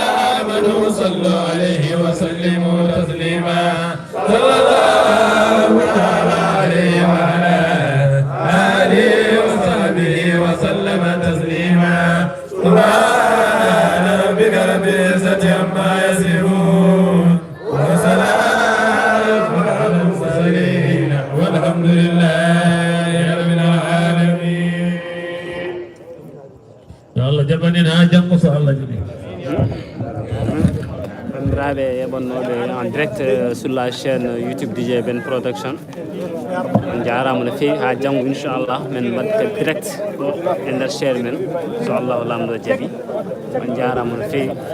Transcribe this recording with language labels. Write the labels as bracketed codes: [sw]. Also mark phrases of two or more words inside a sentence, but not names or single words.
[ar] آمنوا صلوا عليه وسلموا تسليما صلى الله تعالى عليه وعلى آله وصحبه وسلم تسليما سبحان ربك رب العزة عما يصفون وسلام على المرسلين والحمد لله رب العالمين. يا الله جبننا جنب صلى الله عليه وسلم. [ff] Bandiraɓe yeɓannoɓe [fr] en direct sur la chaîne YouTube [ff] DJ Ben Production on jarama no fewi ha janggo inchallah men mbatta direct e nder chaire men so Allah lamɗo jaaɓi on jarama no fewi